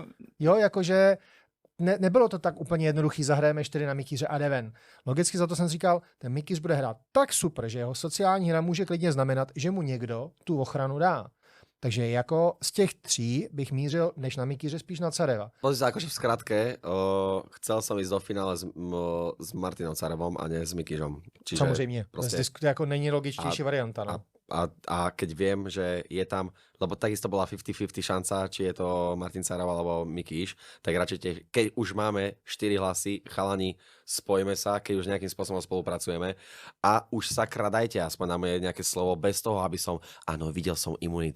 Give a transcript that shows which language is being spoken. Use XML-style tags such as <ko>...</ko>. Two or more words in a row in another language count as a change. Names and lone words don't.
<cs>Jo, jakože nebylo to tak úplně jednoduchý, zahrajeme 4 na Mikyře a jde ven. Logicky za to jsem říkal, ten Mikyř bude hrát tak super, že jeho sociální hra může klidně znamenat, že mu někdo tu ochranu dá. Takže jako z těch 3 bych mířil, než na Mikyře, spíš na Careva.</cs> <sk>Pozri sa, akože v skratke, chcel som ísť do finále s Martinom Carevom a ne s Mikyžom. Čiže</sk> <cs>Samozřejmě, prostě- to jako není logičtější A- varianta. No.</cs> <sk>a keď viem, že je tam, lebo takisto bola 50-50 šanca, či je to Martin Carov alebo Mikyš, tak radšej keď už máme 4 hlasy, chalani, spojíme sa, keď už nejakým spôsobom spolupracujeme a už sakra dajte aspoň na moje nejaké slovo bez toho, aby som, áno, videl som imunitu.</sk>